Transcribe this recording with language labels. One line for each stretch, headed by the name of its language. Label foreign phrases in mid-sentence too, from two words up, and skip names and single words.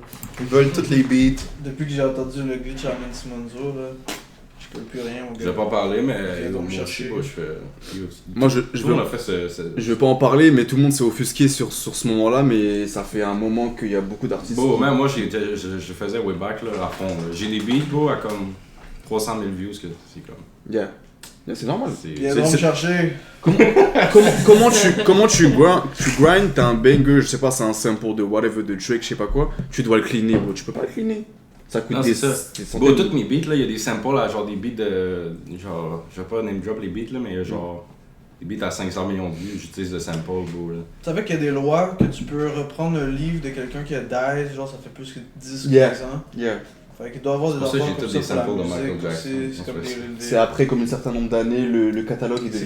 French: Ils veulent toutes les beats. Depuis que j'ai entendu le glitch à Monty Monzo, là, je Je peux plus rien, mon Je gars. vais pas parler, mais Viens donc moi me chercher. aussi, je fais. Moi, je Tout le monde veux, a fait je veux pas en parler, mais tout le monde s'est offusqué sur ce moment-là, mais ça fait un moment qu'il y a beaucoup d'artistes. Bon, même moi, je faisais
English: way back
French: là, à fond. Là. J'ai des beats, bro, à comme 300 000 views, que c'est comme. Yeah. Yeah, c'est normal. Viens donc me chercher. Comment tu grind, t'as un banger, je sais pas, c'est un sample de whatever de Drake, je sais pas quoi, tu dois le cleaner, bro. Tu peux pas le cleaner. Ça coûte Non, des, c'est ça. des Bon, centaines. tous mes beats, là, il y a des samples, là, genre des beats de. Genre, je vais pas
English: name drop
French: les beats, là, mais genre. Des beats à 500 millions de vues, j'utilise le sample, bro, là. Tu savais qu'il y a des lois que tu peux reprendre le livre de quelqu'un qui a died, genre ça fait plus que 10 ou 15 Yeah. ans. Yeah. Fait qu'il doit y avoir des C'est pour ça que affaires j'ai comme tous des ça pour samples la de Michael musique Jackson. aussi. C'est En comme fait. des... C'est après, comme un certain nombre d'années, le catalogue il devient